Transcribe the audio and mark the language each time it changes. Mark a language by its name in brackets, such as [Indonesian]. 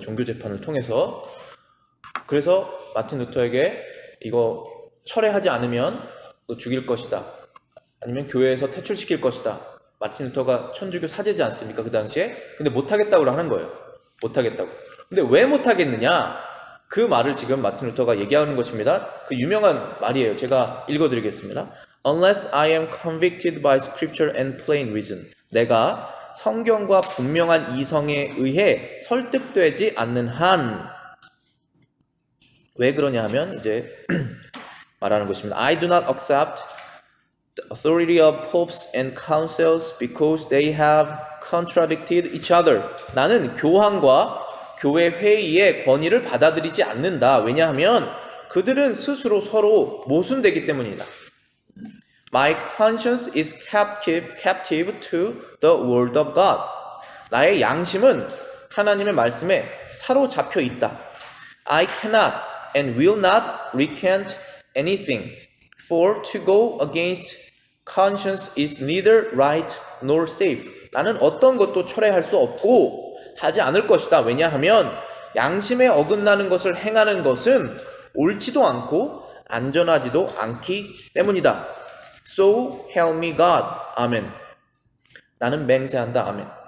[Korean] 종교 재판을 통해서. 그래서 마틴 루터에게 이거 철회하지 않으면 너 죽일 것이다, 아니면 교회에서 퇴출시킬 것이다. 마틴 루터가 천주교 사제지 않습니까? 그 당시에. 근데 못하겠다고 하는 거예요. 못하겠다고. 근데 왜 못하겠느냐? 그 말을 지금 마틴 루터가 얘기하는 것입니다. 그 유명한 말이에요. 제가 읽어드리겠습니다. [English] Unless I am convicted by scripture and plain reason. [Korean] 내가 성경과 분명한 이성에 의해 설득되지 않는 한. 왜 그러냐 하면 이제 말하는 것입니다. [English] I do not accept the authority of popes and councils because they have contradicted each other. [Korean] 나는 교황과 교회 회의의 권위를 받아들이지 않는다. 왜냐하면 그들은 스스로 서로 모순되기 때문이다. [English] My conscience is captive to the word of God. [Korean] 나의 양심은 하나님의 말씀에 사로잡혀 있다. [English] I cannot and will not recant anything, for to go against conscience is neither right nor safe. [Korean] 나는 어떤 것도 철회할 수 없고 하지 않을 것이다. 왜냐하면 양심에 어긋나는 것을 행하는 것은 옳지도 않고 안전하지도 않기 때문이다. [English] So help me God. [Korean] 아멘. 나는 맹세한다. 아멘.